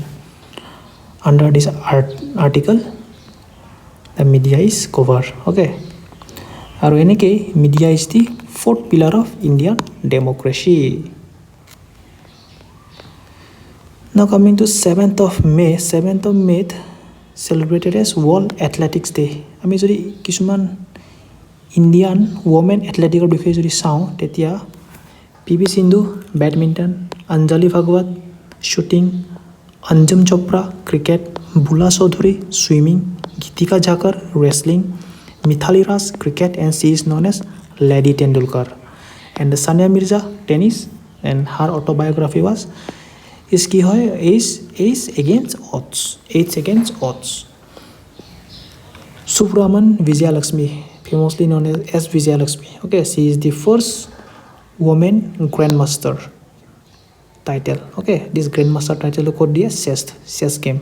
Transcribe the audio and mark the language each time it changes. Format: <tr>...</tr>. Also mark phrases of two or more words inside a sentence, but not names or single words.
<en>Under this article, the media is covered. Okay, and enike media is the fourth pillar of Indian democracy. Now coming to 7th of May celebrated as World Athletics Day.</en> <as>আমি যদি কিছুমান</as> <en>Indian women athleticৰ</en> <as>বিষয়ে যদি চাওঁ তেতিয়া পি.ভি. সিন্ধু বেডমিণ্টন, অঞ্জলি ভাগৱত শ্বুটিং, অঞ্জুম চোপ্ৰা ক্ৰিকেট, বুলা চৌধুৰী ছুইমিং, গীতিকা ঝাকৰ ৰেছলিং, মিথালী ৰাজ ক্ৰিকেট</as> <en>and she is known as Lady Tendulkar. And Sania Mirza tennis and her autobiography was is</en> <as>কি হয়</as> <en>Ace Against Odds. Subraman Vijayalakshmi, famously known as Vijayalakshmi. Okay, she is the first woman grandmaster title. Okay, this grandmaster title could be a chess game.</en>